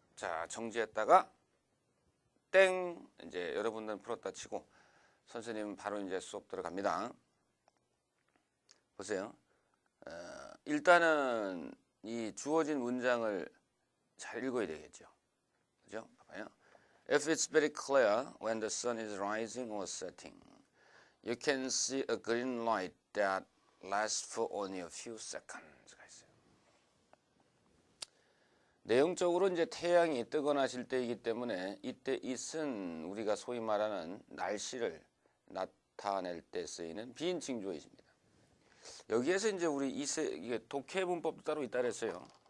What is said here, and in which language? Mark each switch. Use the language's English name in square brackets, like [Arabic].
[Korean] 자, 정지했다가 땡 이제 여러분들은 풀었다 치고 선생님은 바로 이제 수업 들어갑니다. 보세요. 일단은 이 주어진 문장을 잘 읽어야 되겠죠. 그죠? 봐봐요. [English] If it's very clear when the sun is rising or setting, you can see a green light that lasts for only a few seconds. [Korean] 내용적으로 이제 태양이 뜨거나 질 때이기 때문에 이때 it은 우리가 소위 말하는 날씨를 나타낼 때 쓰이는 비인칭 주어입니다. 여기에서 이제 우리 이게 독해 문법도 따로 있다 그랬어요.